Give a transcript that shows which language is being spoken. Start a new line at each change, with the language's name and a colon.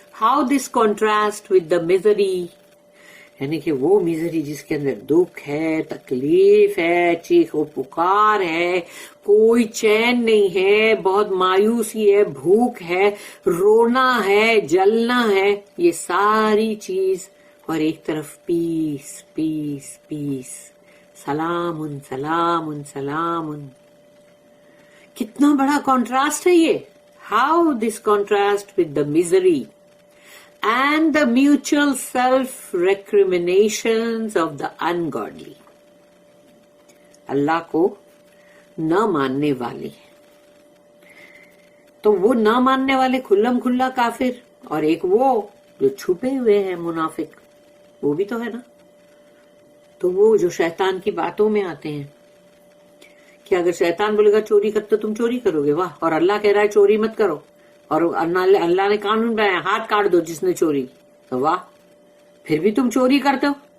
English: how this contrast with the misery,
Urdu: یعنی کہ وہ میزری جس کے اندر دکھ ہے، تکلیف ہے، چیخ و پکار ہے، کوئی چین نہیں ہے، بہت مایوسی ہے، بھوک ہے، رونا ہے، جلنا ہے، یہ ساری چیز اور ایک طرف پیس پیس پیس، سلام سلام سلام. کتنا بڑا کانٹراسٹ ہے یہ.
English: How this contrast with the misery and the mutual self-recriminations of the ungodly.
Urdu: اللہ کو نہ ماننے والے، تو وہ نہ ماننے والے کھلم کھلا کافر، اور ایک وہ جو چھپے ہوئے ہیں منافق، وہ بھی تو ہے نا. تو وہ جو شیطان کی باتوں میں آتے ہیں کہ اگر شیطان بولے گا چوری کر تو تم چوری کرو گے، واہ، اور اللہ کہہ رہا ہے چوری مت کرو، اور اللہ نے قانون بنایا ہاتھ کاٹ دو جس نے چوری، تو واہ، پھر بھی تم چوری کرتے ہو.